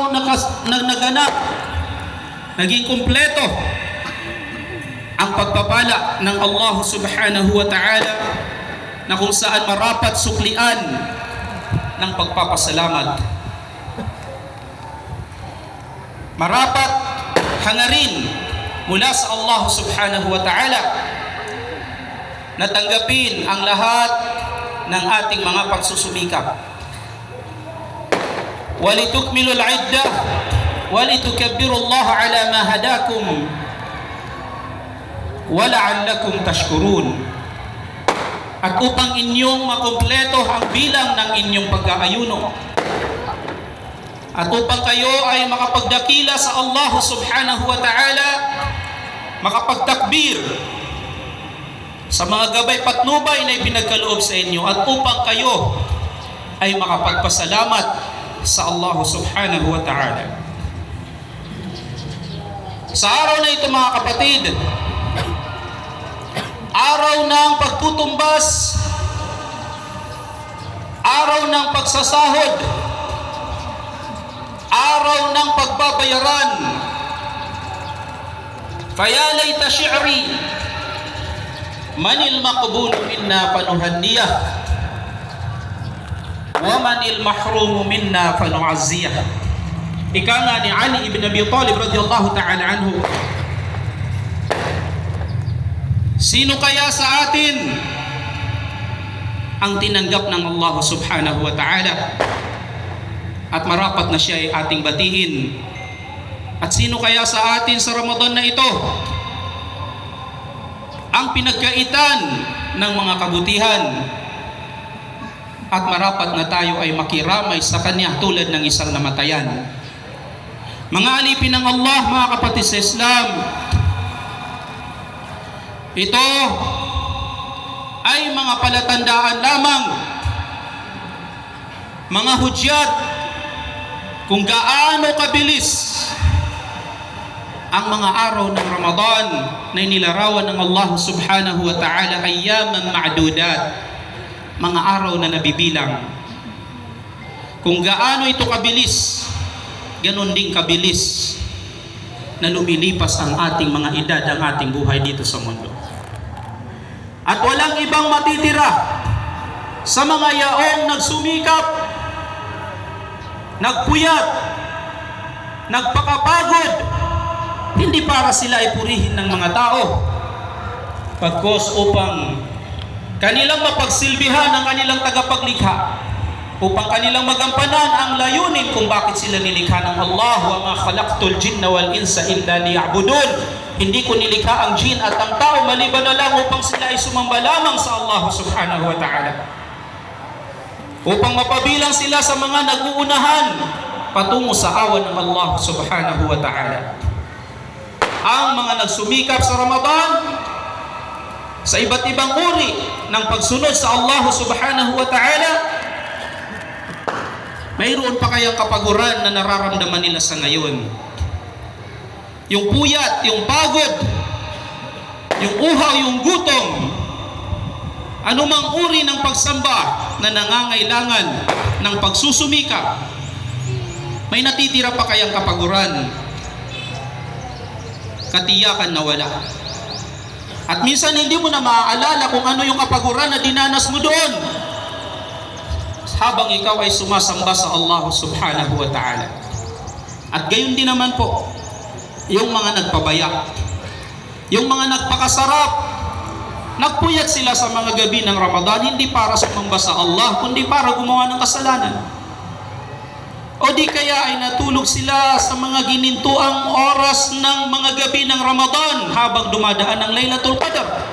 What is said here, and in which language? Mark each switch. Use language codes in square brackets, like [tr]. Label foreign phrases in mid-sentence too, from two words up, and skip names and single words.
[tl] naganap, naging kumpleto ang pagpapala ng Allah [ar] سبحانه وتعالى [tl] na kung saan marapat suklian ng pagpapasalamat. Marapat hangarin mula sa Allah [ar] سبحانه وتعالى [tl] na tanggapin ang lahat ng ating mga pagsusumikap. [ar] ولتكملوا العدة ولتكبروا الله على ما هداكم ولعلكم تشكرون. [tl] At upang inyong makumpleto ang bilang ng inyong pag-aayuno, at upang kayo ay makapagdakila sa Allah [ar] سبحانه وتعالى, [tl] makapagtakbir sa mga gabay patnubay na ipinagkaloob sa inyo, at upang kayo ay makapagpasalamat sa Allah [ar] سبحانه وتعالى. [tl] Sa araw na ito mga kapatid, araw ng pagtutumbas, araw ng pagsasahod, araw ng pagbabayaran. [ar] فيا ليت شعري من المقبول منا فنهنيه ومن المحروم منا فنعزيه. [tl] Ika nga ni Ali ibn Abi Talib [ar] رضي الله تعالى عنه, [tl] sino kaya sa atin ang tinanggap ng Allah [ar] سبحانه وتعالى [tl] at marapat na siya ay ating batiin? At sino kaya sa atin sa Ramadan na ito ang pinagkaitan ng mga kabutihan at marapat na tayo ay makiramay sa Kanya tulad ng isang namatayan? Mga alipin ng Allah, mga kapatid sa Islam, ito ay mga palatandaan lamang, mga hudyat kung gaano kabilis ang mga araw ng Ramadan na inilarawan ng Allah [ar] سبحانه وتعالى, أياما معدودات, [tl] mga araw na nabibilang. Kung gaano ito kabilis, ganon din kabilis na lumilipas ang ating mga edad, ang ating buhay dito sa mundo. At walang ibang matitira sa mga yaong nagsumikap, nagpuyat, nagpakapagod, hindi para sila ay purihin ng mga tao, pagkos upang kanilang mapagsilbihan ang kanilang tagapaglikha, upang kanilang magampanan ang layunin kung bakit sila nilikha ng Allah. [ar] وما خلقت الجن والإنس إلا ليعبدون. [tl] Hindi ko nilikha ang jin at ang tao maliban na lang upang sila ay sumamba lamang sa Allah [ar] سبحانه وتعالى, [tl] upang mapabilang sila sa mga nag-uunahan patungo sa awan ng Allah [ar] سبحانه وتعالى. [tl] Ang mga nagsumikap sa Ramadan sa iba't ibang uri ng pagsunod sa Allah [ar] سبحانه وتعالى, [tl] mayroon pa kayang kapaguran na nararamdaman nila sa ngayon? Yung puyat, yung pagod, yung uhaw, yung gutom, anumang uri ng pagsamba na nangangailangan ng pagsusumikap, may natitira pa kayang kapaguran? Katiyakan na wala. At minsan hindi mo na maaalala kung ano yung kapaguran na dinanas mo doon habang ikaw ay sumasamba sa Allah [ar] سبحانه وتعالى. [tl] At gayon din naman po yung mga nagpabaya, yung mga nagpakasarap, nagpuyat sila sa mga gabi ng Ramadan, hindi para sumamba sa Allah, kundi para gumawa ng kasalanan. O di kaya ay natulog sila sa mga ginintuang oras ng mga gabi ng Ramadan habang dumadaan ang Laylatul Qadr.